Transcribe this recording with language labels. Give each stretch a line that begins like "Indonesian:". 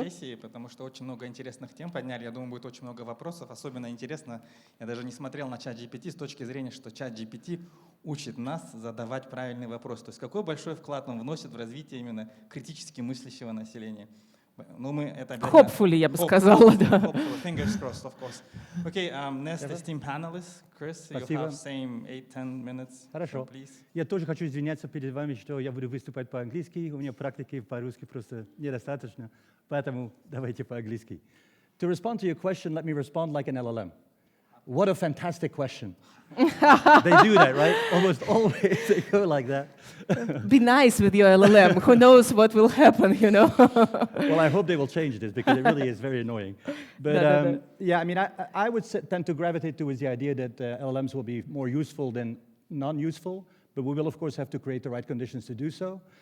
Russian: Q&A-сессии, потому что очень много интересных тем подняли. Я думаю, будет очень много вопросов. Особенно интересно, я даже не смотрел на чат GPT с точки зрения, что чат GPT учит нас задавать правильный вопрос. То есть какой большой вклад он вносит в развитие именно критически мыслящего населения. Ну, мы это
English: Hopefully,
Russian: я бы сказала, да.
English: Hopefully, fingers crossed, of course. Okay, next esteemed panelist, Chris, you
Russian: Спасибо.
English: have same 8-10 minutes.
Russian: Хорошо.
English: So please.
Russian: Я тоже хочу извиняться перед вами, что я буду выступать по-английски. У меня практики по-русски просто недостаточно, поэтому давайте по-английски.
English: To respond to your question, let me respond like an LLM. What a fantastic question. They do that, right? Almost always they go like that. Be nice with your LLM. Who knows what will happen, you know? Well, I hope they will change this because it really is very annoying. But yeah, I mean, I would tend to gravitate towards the idea that LLMs will be more useful than non-useful, but we will, of course, have to create the right conditions to do so.